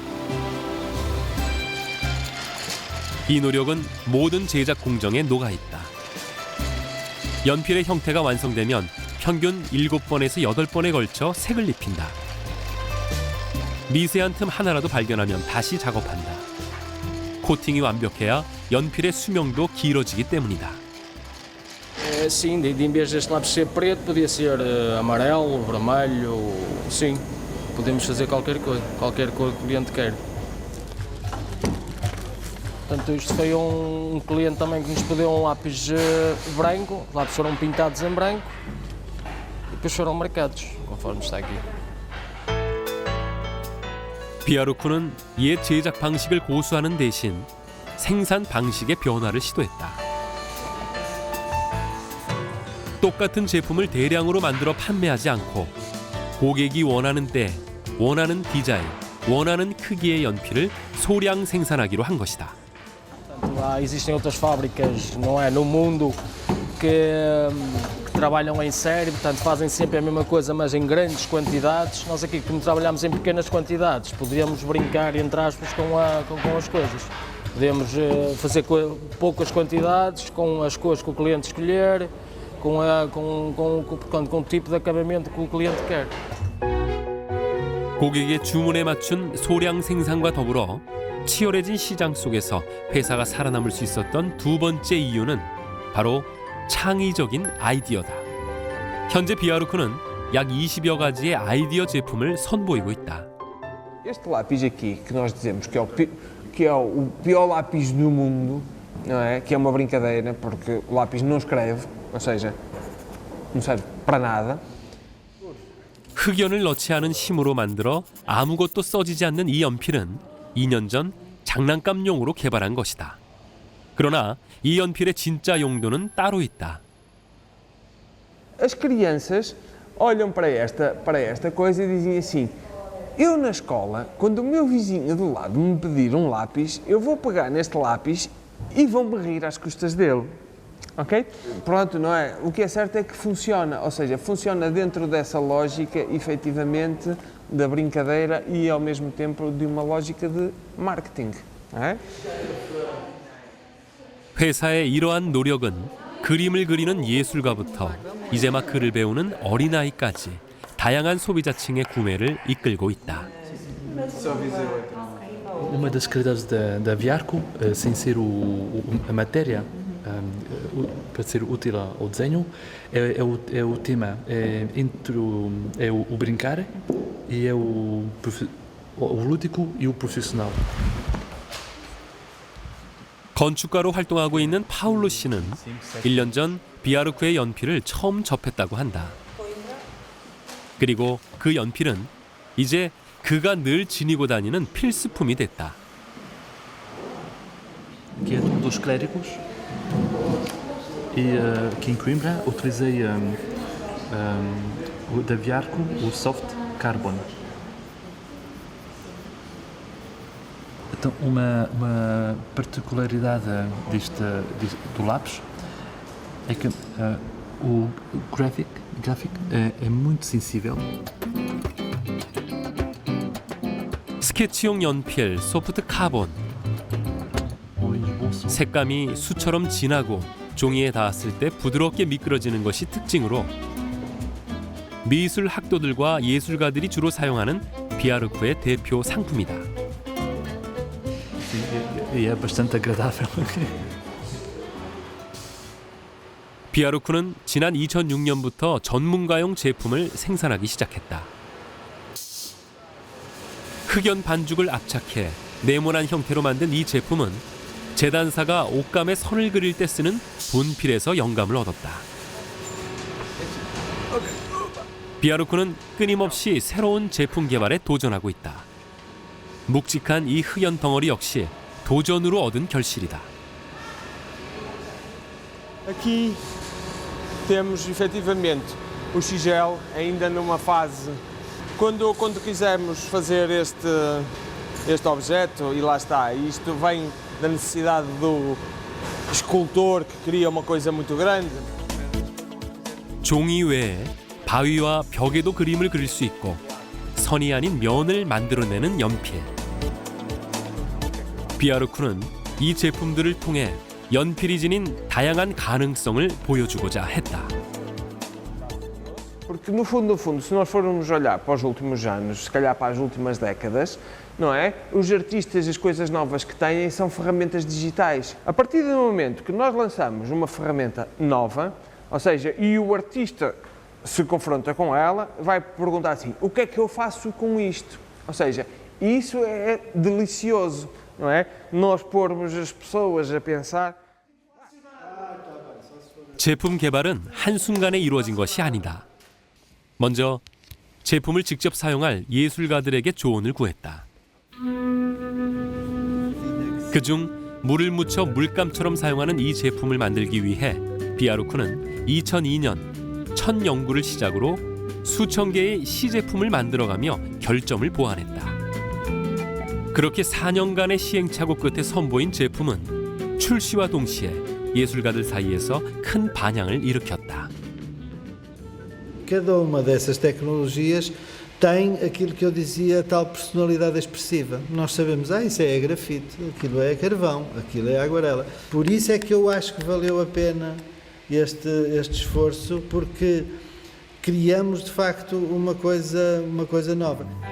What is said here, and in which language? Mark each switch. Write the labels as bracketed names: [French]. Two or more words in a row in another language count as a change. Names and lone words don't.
[Korean] 이 노력은 모든 제작 공정에 녹아있다. 연필의 형태가 완성되면 평균 7번에서 8번에 걸쳐 색을 입힌다. 미세한 틈 하나라도 발견하면 다시 작업한다. 코팅이 완벽해야 연필의 수명도 길어지기 때문이다. [Portuguese] Sim, em vez deste lápis ser preto, podia ser amarelo, vermelho, sim. Podemos fazer qualquer coisa, qualquer cor que o cliente quer. Portanto, isto foi um cliente também que nos pediu um lápis branco, os lápis foram pintados em branco e depois foram marcados, conforme está aqui. [Korean] 비아루크는 옛 제작 방식을 고수하는 대신 생산 방식의 변화를 시도했다. 똑같은 제품을 대량으로 만들어 판매하지 않고 고객이 원하는 때, 원하는 디자인, 원하는 크기의 연필을 소량 생산하기로 한 것이다. [Portuguese] Existem outras fábricas, não é, no mundo que trabalham em série, portanto fazem sempre a mesma coisa, mas em grandes quantidades. Nós aqui, como trabalhamos em pequenas quantidades, podíamos brincar, entre aspas, com as coisas. Podemos fazer poucas quantidades, com as cores que o cliente escolher, com o tipo de acabamento que o cliente quer. [Korean] 고객의 주문에 맞춘 소량 생산과 더불어 치열해진 시장 속에서 회사가 살아남을 수 있었던 두 번째 이유는 바로 창의적인 아이디어다. 현재 비아루크는 약 20여 가지의 아이디어 제품을 선보이고 있다. [Portuguese] Este lápis aqui, que nós dizemos que é o pior lápis do mundo, não é? Que é uma brincadeira, porque o lápis não escreve, ou seja, não serve para nada. [Korean] 흑연을 넣지 않은 심으로 만들어 아무것도 써지지 않는 이 연필은 2년 전 장난감용으로 개발한 것이다. 그러나 이 연필의 진짜 용도는 따로 있다. [Portuguese] As crianças olham para esta coisa e dizem assim: eu na escola, quando o meu vizinho do lado me pedir um lápis, eu vou pegar neste lápis e vão-me rir às custas dele. Ok? Pronto, não é? O que é certo é que funciona, ou seja, funciona dentro dessa lógica, efetivamente, da brincadeira e ao mesmo tempo de uma lógica de marketing. Não é? [Korean] 회사의 이러한 노력은 그림을 그리는 예술가부터 이제 막 글을 배우는 어린아이까지 다양한 소비자층의 구매를 이끌고 있다. [Portuguese] Uma das qualidades da Viarco, sem ser a matéria, para ser útil ao desenho, é o tema, é o brincar e é o lúdico e o profissional. [Korean] 건축가로 활동하고 있는 파울로 씨는 1년 전 비아루크의 연필을 처음 접했다고 한다. 그리고 그 연필은 이제 그가 늘 지니고 다니는 필수품이 됐다. [Portuguese] Que é um dos clérigos e aqui em Coimbra utilizei o da Viarco, o Soft Carbon. Então, uma particularidade do lápis é que o gráfico é muito sensível. [Korean] 스케치용 연필 소프트 카본. 색감이 수처럼 진하고 종이에 닿았을 때 부드럽게 미끄러지는 것이 특징으로 미술 학도들과 예술가들이 주로 사용하는 비아르쿠의 대표 상품이다. [Portuguese] É bastante agradável. [Korean] 비아르쿠는 지난 2006년부터 전문가용 제품을 생산하기 시작했다. 흑연 반죽을 압착해 네모난 형태로 만든 이 제품은 재단사가 옷감에 선을 그릴 때 쓰는 분필에서 영감을 얻었다. 비아르쿠는 끊임없이 새로운 제품 개발에 도전하고 있다. 묵직한 이 흑연 덩어리 역시 도전으로 얻은 결실이다. [Portuguese] Aqui temos efetivamente o Xigel ainda numa fase. Quando quisermos fazer este objeto, e lá está, isto vem da necessidade do escultor que cria uma coisa muito grande. [Korean] 종이 외에 바위와 벽에도 그림을 그릴 수 있고 선이 아닌 면을 만들어내는 연필. 비아르쿠는 이 제품들을 통해 연필이 지닌 다양한 가능성을 보여주고자 했다. [Portuguese] Porque no fundo, se nós formos olhar para os últimos anos, se calhar para as últimas décadas, não é? Os artistas, as coisas novas que têm são ferramentas digitais. A partir do momento que nós lançamos uma ferramenta nova, ou seja, e o artista se confronta com ela, vai perguntar assim, o que é que eu faço com isto? Ou seja, isso é delicioso, não é? Nós pormos as pessoas a pensar. [Korean] 제품 개발은 한순간에 이루어진 것이 아니다. 먼저 제품을 직접 사용할 예술가들에게 조언을 구했다. 그중 물을 묻혀 물감처럼 사용하는 이 제품을 만들기 위해 비아르쿠는 2002년 첫 연구를 시작으로 수천 개의 시제품을 만들어가며 결점을 보완했다. 그렇게 4년간의 시행착오 끝에 선보인 제품은 출시와 동시에 예술가들 사이에서 큰 반향을 일으켰다. [Portuguese] Cada uma dessas tecnologias tem aquilo que eu dizia, a tal personalidade expressiva. Nós sabemos, isso é grafite, aquilo é carvão, aquilo é aguarela. Por isso é que eu acho que valeu a pena este esforço, porque criamos de facto uma coisa nova.